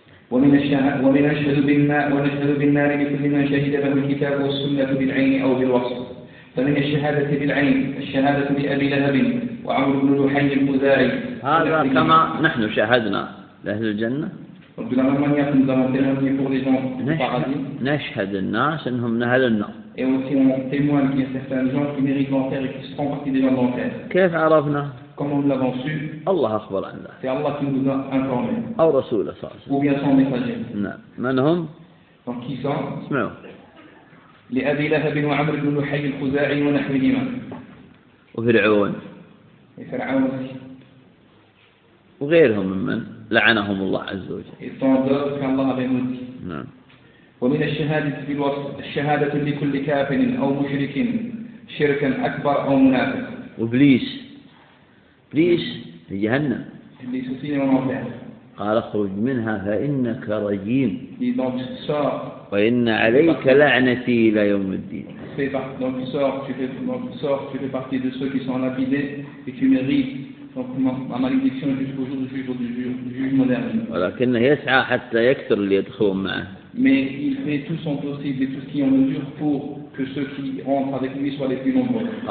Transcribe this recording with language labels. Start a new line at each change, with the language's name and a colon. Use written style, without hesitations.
Arabic: ومن الشهادة ونشهد بالنار لكل من شهد له الكتاب والسنة بالعين أو بالوصف. فمن الشهادة بالعين الشهادة بأبي لهب وعمر بن لحي المزاري. هذا كما نحن شهدنا لأهل الجنة.
French: Donc de la même manière que nous avons témoigné pour les gens au paradis.
Arabic: نشهد الناس انهم من اهل النار.
French: Et aussi on témoigne qu'il y a certains gens qui méritent l'enfer et qui seront partie des gens d'enfer.
Arabic: كيف عرفنا؟
French: Comment nous l'avons su؟
Arabic: الله اخبر عن ذلك.
French: C'est Allah qui nous a informé.
Arabic: أو رسوله صلى الله عليه وسلم.
French: Ou bien son messager.
Arabic: نعم. من هم؟
French: Donc qui sont؟
Arabic: اسمعوا. لأبي لهب وعمر بن لحي الخزاعي ونحوهما. وفرعون. فرعون
French: aussi.
Arabic: وغيرهم ممن لعنهم الله عز وجل. ومن الشهادة في الوصف الشهادة لكل كافر أو مشرك شركا أكبر أو منافق. وبليس. بليس في جهنم. بليس في المنافع. قال اخرج منها فإنك رجيم.
French: Donc sors.
Arabic: وإن عليك لعنتي إلى يوم الدين.
French: Donc sors, tu fais partie de ceux qui sont lapidés et tu mérites. Donc ma malédiction jusqu'au jour du jugement dernier. Mais il fait tout son possible et tout ce qui est en mesure pour que ceux qui rentrent avec lui soient les plus nombreux.